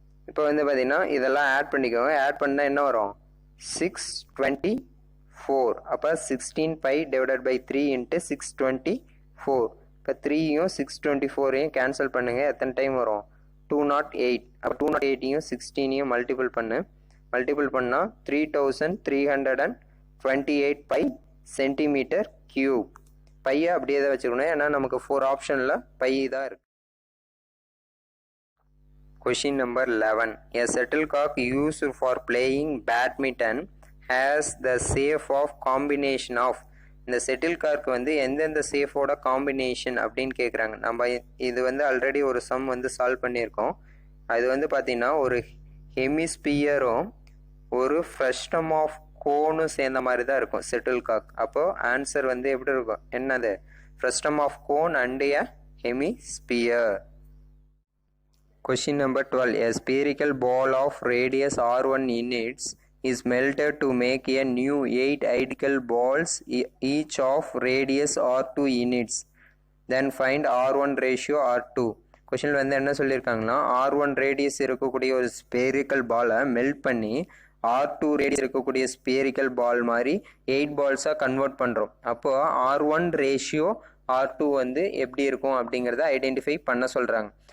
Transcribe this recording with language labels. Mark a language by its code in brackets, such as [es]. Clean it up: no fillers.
[ta] இப்போ வந்து பார்த்தீங்கன்னா இதெல்லாம் ஆட் பண்ணிக்கோங்க. ஆட் பண்ணால் என்ன வரும் 624. [en] அப்போ 16 pi divided by 3 into 624. [ta] இப்போ 3யும் 624யும் கேன்சல் பண்ணுங்கள். எத்தனை டைம் வரும் 208. அப்போ 208யும் 16யும் மல்டிபிள் பண்ணால் 3328 pi சென்டிமீட்டர் கியூப். பையை அப்படியே தான் வச்சுக்கணும், ஏன்னா நமக்கு 4 ஆப்ஷனில் பை தான் இருக்குது. [en] Question number 11. A shuttlecock used for playing badminton has the shape of combination of. [ta] இந்த செட்டில்கார்க்கு வந்து எந்தெந்த சேஃபோட காம்பினேஷன் அப்படின்னு கேட்குறாங்க. நம்ம இது வந்து ஆல்ரெடி ஒரு சம் வந்து சால்வ் பண்ணியிருக்கோம். அது வந்து பார்த்திங்கன்னா ஒரு ஹெமிஸ்பியரும் ஒரு ஃப்ரஸ்டம் ஆஃப் கோனும் சேர்ந்த மாதிரி தான் இருக்கும் செட்டில் காக். அப்போது ஆன்சர் வந்து எப்படி இருக்கும், என்னது, [en] Frustum of cone and a hemisphere. Question number 12. A spherical ball of radius r1 units is melted to make a new 8 identical balls each of radius r2 units. Then find r1 ratio r2. [ta] Question வந்து என்ன சொல்லியிருக்காங்கன்னா, r1 radius இருக்கக்கூடிய ஒரு spherical பாலை melt பண்ணி r2 radius இருக்கக்கூடிய spherical பால் மாதிரி 8 பால்ஸாக convert பண்ணுறோம். அப்போது r1 ரேஷியோ r2 வந்து எப்படி இருக்கும் அப்படிங்கிறத ஐடென்டிஃபை பண்ண சொல்கிறாங்க.